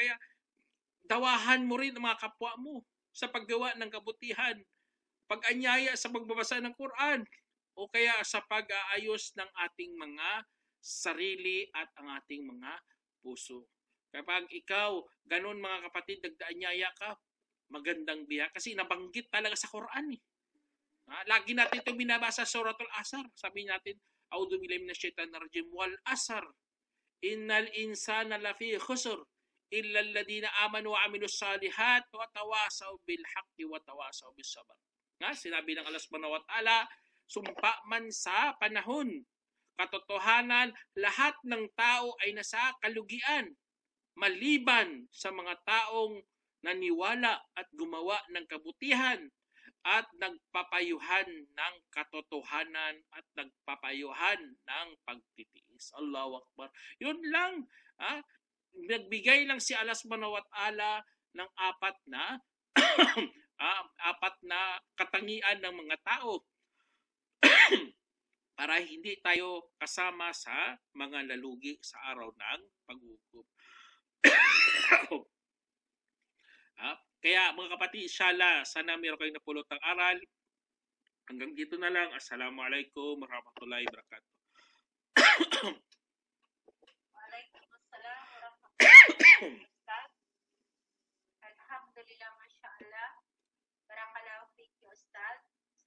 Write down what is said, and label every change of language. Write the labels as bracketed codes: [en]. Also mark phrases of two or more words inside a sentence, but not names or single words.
[tl] Kaya dawahan mo rin ang mga kapwa mo sa paggawa ng kabutihan, pag-anyaya sa pagbabasa ng Quran, o kaya sa pag-aayos ng ating mga sarili at ang ating mga puso. Kapag ikaw, ganun mga kapatid, nagdaanyaya ka, magandang biya. Kasi nabanggit talaga sa Quran Lagi natin ito binabasa sa Suratul Asr. Sabi natin, [ar] أعوذ بالله من الشيطان الرجيم، والعصر، إن الإنسان لفي خسر، إلا الذين آمنوا وعملوا الصالحات وتواصوا بالحق وتواصوا بالصبر. [tl] Sinabi ng Allah [ar] سبحانه وتعالى, [tl] sumpa man sa panahon, katotohanan, lahat ng tao ay nasa kalugian, maliban sa mga taong naniwala at gumawa ng kabutihan at nagpapayuhan ng katotohanan at nagpapayuhan ng pagtitiis. [ar] الله أكبر. [tl] Yun lang. Nagbigay lang si Allah [ar] سبحانه وتعالى [tl] ng apat na katangian ng mga tao para hindi tayo kasama sa mga lalugi sa araw ng pag-uhukom. Kaya mga kapatid, inshallah, sana meron kayong napulot ng aral. Hanggang dito na lang. [ar] السلام عليكم ورحمة الله وبركاته. وعليكم السلام ورحمة الله وبركاته. الحمد لله، ما شاء الله. بارك الله فيكِ، أستاذ.